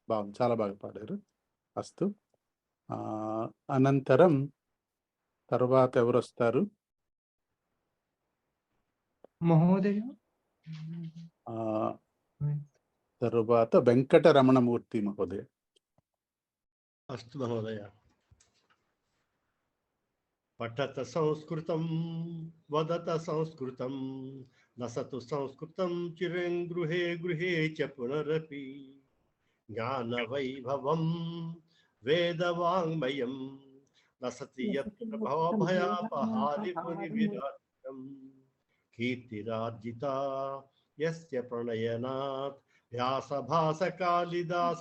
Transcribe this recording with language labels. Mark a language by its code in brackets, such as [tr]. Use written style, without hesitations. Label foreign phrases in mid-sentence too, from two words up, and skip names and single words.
[te] బాగుంది, చాలా బాగా పాడారు. అస్తు. అనంతరం తర్వాత ఎవరొస్తారు? మహోదయ తరువాత వెంకటరమణమూర్తి మహోదయ. [sa] अस्तु महोदय. पठत संस्कृतं वदत संस्कृतं लसतु संस्कृतं चिरं गृहे गृहे च पुनरपि ज्ञानवैभवं वेदवाङ्मयं लसति यत्र भवभयापहारिमुनिविराजितं कीर्तिरार्जिता यस्य प्रणयनात् व्यासभासकालिदास